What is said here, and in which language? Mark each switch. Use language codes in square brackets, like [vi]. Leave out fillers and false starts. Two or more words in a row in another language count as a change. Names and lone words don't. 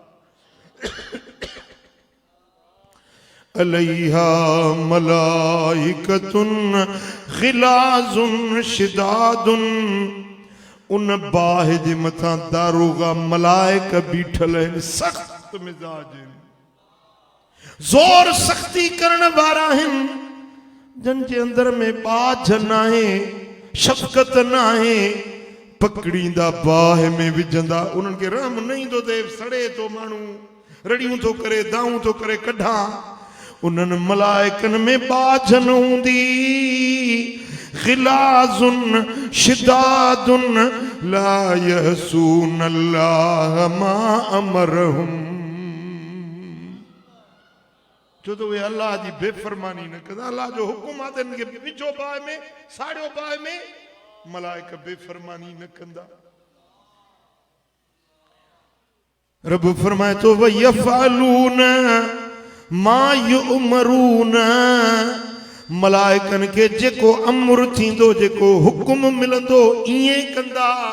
[ar] عليها ملائكة غلاظ شداد [sd] उन बाहि जे मथां दारोगा मलाइक बीठल आहिनि, सख़्त मिज़ाज आहिनि, ज़ोर सख़्ती करण वारा आहिनि, जन जे अंदर में बाझ न आहे, शफ़क़त न आहे। पकड़ींदा बाहि में विझंदा, उन्हनि खे रहम न ईंदो थिए, सड़े थो माण्हू, रड़ियूं थो करे, दाऊं थो करे कढा, उन्हनि मलाइकन में बाझन हूंदी [ar] غلاظ شداد لا يعصون الله ما أمرهم. [sd] जो तो वे अल्लाह जी बेफरमानी न कंदा, अल्लाह जो हुकुम आहे त इनखे विझो बाहि में, साड़ियो बाहि में, मलाइक बेफरमानी न कंदा। रब फरमाए तो [ar] ويفعلون ما يؤمرون, [sd] मलाइकन के जेको अमर थींदो, जेको हुकुम मिलंदो ईअं कंदा।